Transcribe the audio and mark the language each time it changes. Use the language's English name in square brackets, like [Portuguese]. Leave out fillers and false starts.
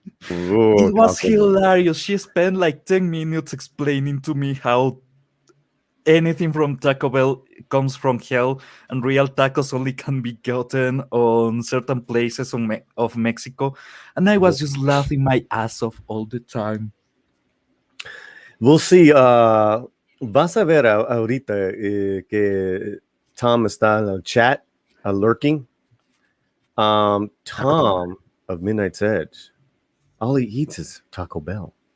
[English] It was hilarious. She spent like 10 minutes explaining to me how anything from Taco Bell comes from hell, and real tacos only can be gotten on certain places of Mexico. And I was just laughing my ass off all the time. We'll see. [Spanish] Vas a ver ahorita que Tom está en el chat, lurking. [English] Tom of Midnight's Edge, all he eats is Taco Bell.